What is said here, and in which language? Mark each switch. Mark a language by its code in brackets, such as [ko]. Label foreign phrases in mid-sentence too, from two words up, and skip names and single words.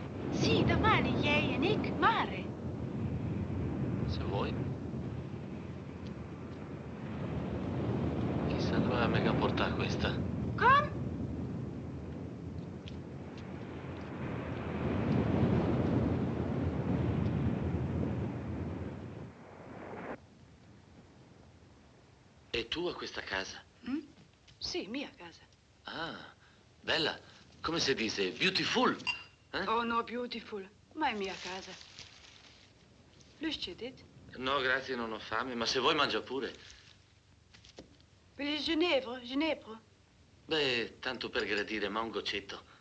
[it] Sì, domani [nl] jij en ik [it] mare. Se vuoi. Chissà dove la mega porta questa. [nl] Kom. [it] E tu a questa casa? Sì, mia casa. Ah, bella. Come si dice? Beautiful? Oh, no, beautiful. Ma è mia casa. [nl] Lust je dit? [it] No, grazie, non ho fame, ma se vuoi mangia pure. [nl] Wil je Ginevra? Ginepro? [it] Beh, tanto per gradire, ma un goccetto.